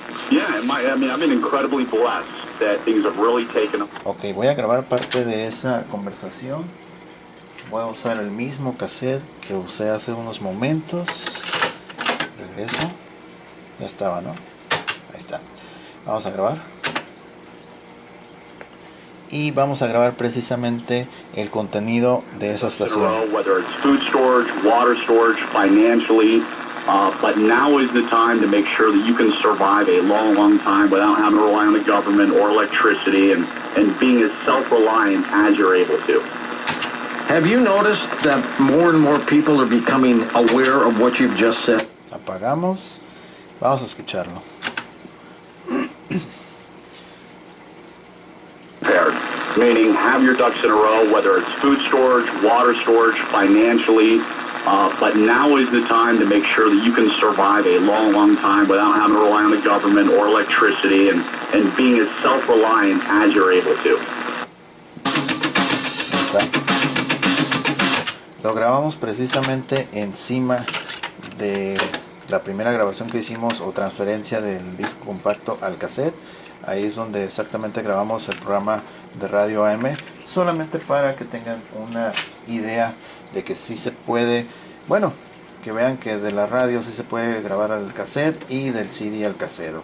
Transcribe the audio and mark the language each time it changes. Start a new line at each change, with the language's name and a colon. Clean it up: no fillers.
English: Yeah, I've been incredibly blessed that things have really taken.
Spanish: Ok, voy a grabar parte de esa conversación. Voy a usar el mismo cassette que usé hace unos momentos. Regreso. Ya estaba, ¿no? Ahí está. Vamos a grabar. Y vamos a grabar precisamente el contenido de esa estación.
English: Whether it's food storage, water storage, financially, but now is the time to make sure that you can survive a long time without having to rely on the government or electricity, and being as self-reliant as you're able to. Have you noticed that more and more people are becoming aware of what you've just said?
Spanish: Apagamos. Vamos a escucharlo.
English: Prepared, meaning have your ducks in a row, whether it's food storage, water storage, financially, but now is the time to make sure that you can survive a long time without having to rely on the government or electricity, and being as self-reliant as you're able to.
Spanish: Lo grabamos precisamente encima de la primera grabación que hicimos, o transferencia del disco compacto al cassette. Ahí es donde exactamente grabamos el programa de radio AM, solamente para que tengan una idea de que sí se puede, bueno, que vean que de la radio sí se puede grabar al cassette y del CD al cassette.